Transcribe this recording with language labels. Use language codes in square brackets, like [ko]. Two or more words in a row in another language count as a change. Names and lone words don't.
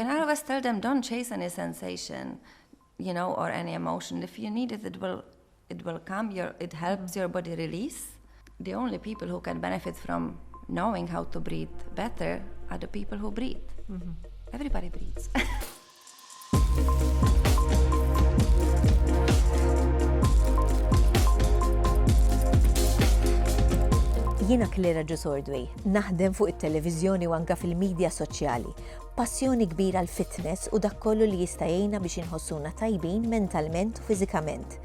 [en] And I always tell them, don't chase any sensation, or any emotion. If you need it, it will come. It helps your body release. The only people who can benefit from knowing how to breathe better are the people who breathe. Everybody breathes. [mt] Jiena Klera Ġusordwi, naħdem fuq it-televiżjoni u anke fil-medja soċjali. Passjoni kbira l fitness u dak kollu li jista' jgħinna biex inħossuna tajbin mentalment u fiżikament.